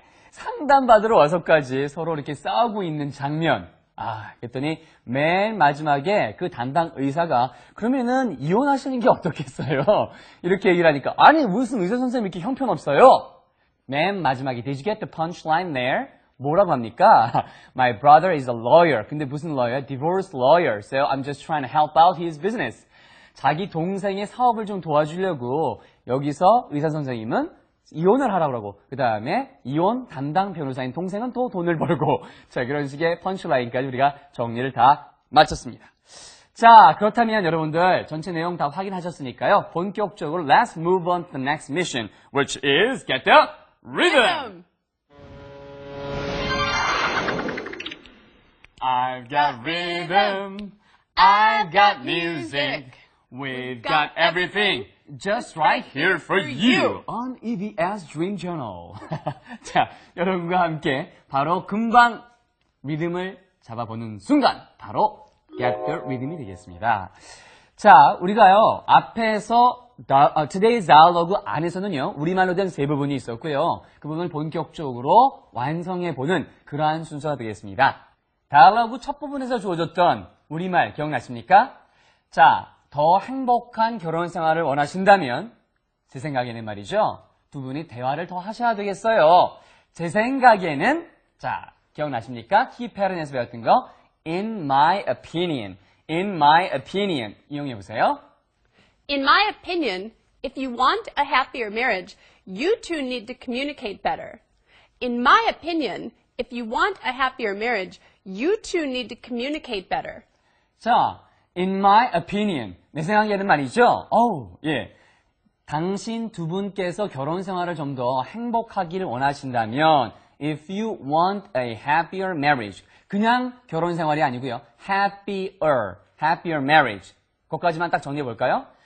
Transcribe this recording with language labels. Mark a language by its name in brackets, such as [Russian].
[Korean] 상담받으러 와서까지 서로 이렇게 싸우고 있는 장면. 그랬더니 맨 마지막에 그 담당 의사가 그러면은 이혼하시는 게 어떻겠어요? 이렇게 얘기를 하니까 아니 무슨 의사 선생님 이렇게 형편없어요? 맨 마지막에 [English] Did you get the punchline there? [Korean] 뭐라고 합니까? [English] My brother is a lawyer. [Korean] 근데 무슨 lawyer? [English] Divorce lawyer. So I'm just trying to help out his business. [Korean] 자기 동생의 사업을 좀 도와주려고 여기서 의사 선생님은 이혼을 하라고 그러고 그 다음에 이혼 담당 변호사인 동생은 또 돈을 벌고 자 그런 식의 펀치라인까지 우리가 정리를 다 마쳤습니다. 자 그렇다면 여러분들 전체 내용 다 확인하셨으니까요. 본격적으로 [English] Let's move on to the next mission which is get the rhythm. I've got rhythm, I've got music, we've got everything just right here for you on EBS Dream Journal. [Korean] 자, 여러분과 함께 바로 금방 리듬을 잡아보는 순간 바로 Get the Rhythm이 되겠습니다. 자, 우리가요 앞에서 Today's Dialogue 안에서는요 우리말로 된 세 부분이 있었고요. 그 부분을 본격적으로 완성해보는 그러한 순서가 되겠습니다. 다이얼로그 첫 부분에서 주어졌던 우리말 기억나십니까? 자, 더 행복한 결혼 생활을 원하신다면 제 생각에는 말이죠. 두 분이 대화를 더 하셔야 되겠어요. 제 생각에는 자, 기억나십니까? 키 패턴에서 배웠던 거 [English] In my opinion, in my opinion [Korean] 이용해 보세요. [English] In my opinion, if you want a happier marriage, you two need to communicate better. In my opinion, if you want a happier marriage, you two need to communicate better. [Korean] 자, [English] in my opinion. [Korean] 내 생각에는 말이죠. 예. 당신 두 분께서 결혼 생활을 좀 더 행복하기를 원하신다면 [English] if you want a happier marriage. [Korean] 그냥 결혼 생활이 아니고요. [English] happier marriage. [Korean] 그것까지만 딱 정리해 볼까요?